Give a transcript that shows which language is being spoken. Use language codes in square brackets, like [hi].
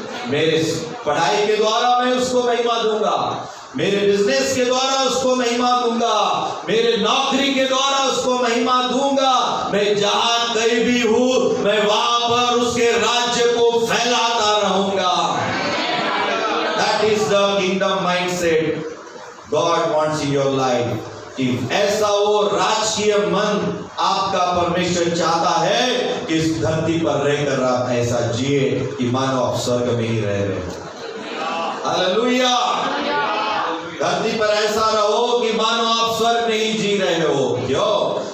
[hi] मेरे पढ़ाई के द्वारा मैं उसको महिमा दूंगा, मेरे बिजनेस के द्वारा उसको महिमा दूंगा, मेरे नौकरी के द्वारा उसको महिमा दूंगा। मैं जहां कहीं भी हूं मैं वहां पर उसके राज्य को फैलाता रहूंगा। [en] That is the kingdom mindset God wants in your life। [hi] कि ऐसा वो राजकीय मन आपका परमेश्वर चाहता है कि इस धरती पर रहकर आप ऐसा जिए कि मानो आप स्वर्ग में ही रह रहे हो। हालेलुया। धरती पर ऐसा रहो कि मानो आप स्वर्ग में ही जी रहे हो। क्यों?